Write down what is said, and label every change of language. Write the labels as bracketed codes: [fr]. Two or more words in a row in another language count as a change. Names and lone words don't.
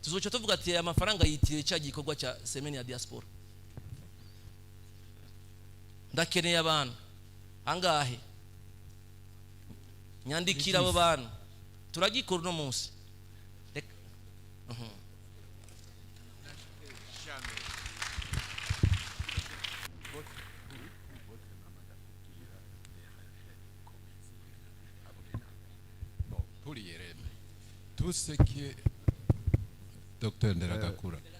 [rn] Tuzoca tuvuga ati aya mafaranga yitiriwe cya gikorwa cya semaine ya diaspora. Ndakeneye abantu angahe nyandikira abo bantu turagikora no munsi. [fr] Pour IRM, tout ce qui est docteur Nderakakura,